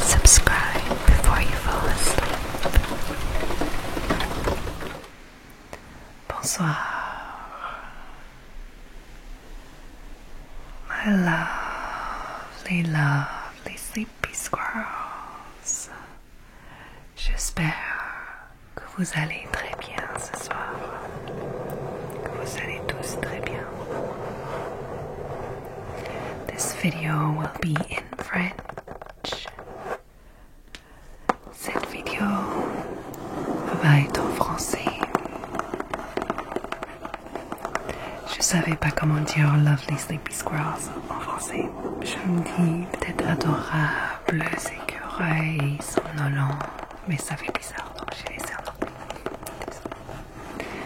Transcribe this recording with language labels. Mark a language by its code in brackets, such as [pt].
[en] Subscribe before you fall asleep. [fr] Bonsoir. [en] My lovely, lovely sleepy squirrels. [fr] J'espère que vous allez très bien ce soir. Que vous allez tous très bien. [en] This video will be in French. [fr] Cette vidéo va être en français. Je savais pas comment dire [en] lovely sleepy squirrels [fr] en français. Je me dis peut-être adorables écureuils somnolents, mais ça fait bizarre donc j'ai laissé en anglais.